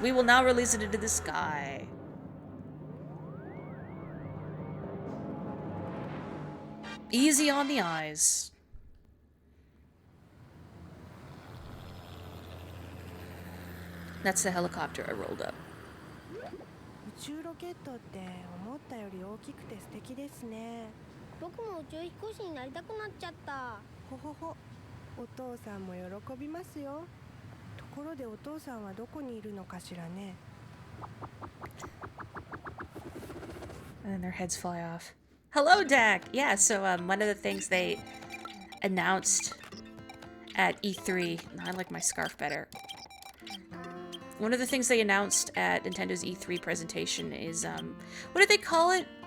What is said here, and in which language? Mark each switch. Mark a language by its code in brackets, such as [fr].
[en] We will now release it into the sky. Easy on the eyes. That's the helicopter I rolled up. [ja] 宇宙ロケットって思ったより大きくて素敵ですね。僕も宇宙飛行士になりたくなっちゃった。ほほほ。お父さんも喜びますよ。ところでお父さんはどこにいるのかしらね。 [en] And then their heads fly off. Hello, Dak! Yeah, so one of the things they announced at E3... I like my scarf better. One of the things they announced at Nintendo's E3 presentation is, what did they call it?